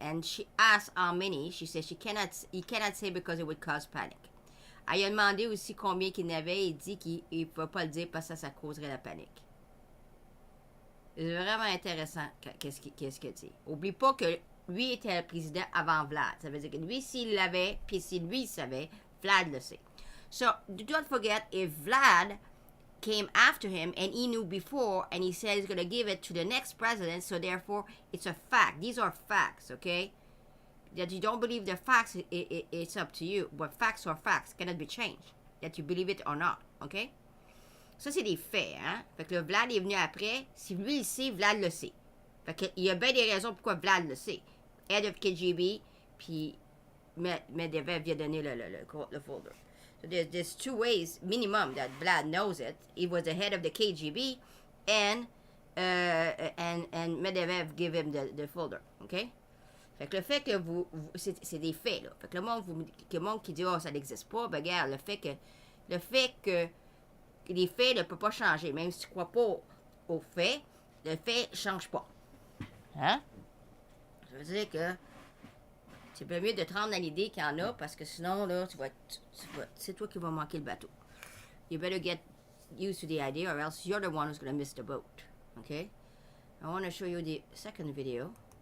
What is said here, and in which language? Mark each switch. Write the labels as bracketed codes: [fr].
[en] And she asked how many. She said he cannot say because it would cause panic. [fr] Elle a demandé aussi combien qu'il y en avait. Il dit qu'il ne pouvait pas le dire parce que ça causerait la panique. C'est vraiment intéressant qu'est-ce qu'il dit. Oublie pas que lui était le président avant Vlad. Ça veut dire que lui, s'il l'avait, puis si lui savait, Vlad le sait. [en] So, don't forget, if Vlad came after him and he knew before and he said he's going to give it to the next president, so therefore, it's a fact. These are facts, okay? That you don't believe the facts, it's up to you. But facts are facts, cannot be changed. That you believe it or not, okay? [fr] Ça, c'est des faits, hein? Fait que le Vlad est venu après. Si lui le sait, Vlad le sait. Fait que il y a bien des raisons pourquoi Vlad le sait. [en] Head of KGB, [fr] puis Medvedev vient donner le folder. [en] So there's two ways, minimum, that Vlad knows it. He was the head of the KGB, and Medvedev give him the folder, okay? [fr] Fait que le fait que c'est des faits, là. Fait que le monde qui dit, oh, ça n'existe pas, ben, regarde, le fait que les faits ne peuvent pas changer. Même si tu ne crois pas aux faits, le fait ne change pas. Hein? Ça veut dire que c'est bien mieux de te rendre dans l'idée qu'il y en a, parce que sinon, là, c'est toi qui vas manquer le bateau. [en] You better get used to the idea, or else you're the one who's going to miss the boat. Okay? I want to show you the second video.